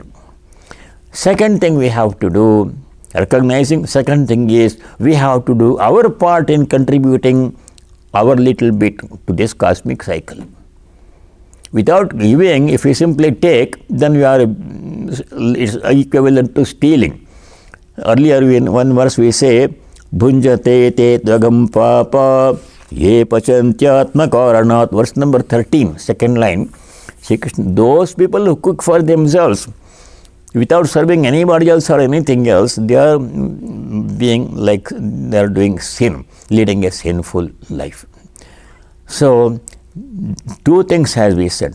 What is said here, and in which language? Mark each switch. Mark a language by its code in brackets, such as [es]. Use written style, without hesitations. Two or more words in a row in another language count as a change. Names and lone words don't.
[en] Second thing we have to do, recognizing, second thing is we have to do our part in contributing our little bit to this cosmic cycle. Without giving, if we simply take, then we are, it's equivalent to stealing. Earlier in one verse we say, [sa] भुञ्जते ते त्वघं पापा ये पचन्त्यात्म कारणात्, [en] verse number 13, second line. Those people who cook for themselves without serving anybody else or anything else, they are being like they are doing sin, leading a sinful life. So, two things has been said.